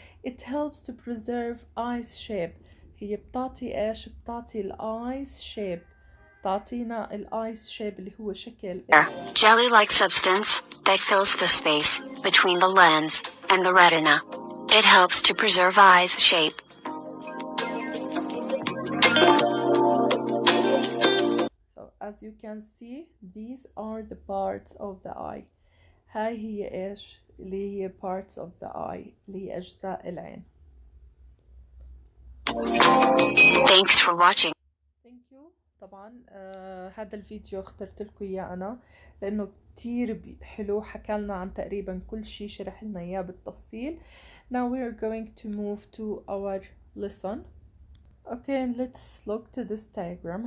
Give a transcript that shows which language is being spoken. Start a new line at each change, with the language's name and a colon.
English: It helps to preserve eyes shape.
Arabic: هي بتعطي ايش؟ بتعطي الايز شيب. تعطينا الايز شيب اللي هو شكل
English: jelly-like substance that fills the space between the lens and the retina. It helps to preserve eyes shape. So as you can see, these are the parts of the eye.
Arabic: هاي هي ايش؟ اللي هي
English: parts of the eye،
Arabic: اللي هي أجزاء العين.
English: Thanks for watching. Thank you.
Arabic: طبعا هذا الفيديو اخترت لكم اياه انا لانه كتير حلو، حكالنا عن تقريبا كل شيء، شرح لنا اياه بالتفصيل.
English: Now we are going to move to our lesson. Okay, let's look to this diagram.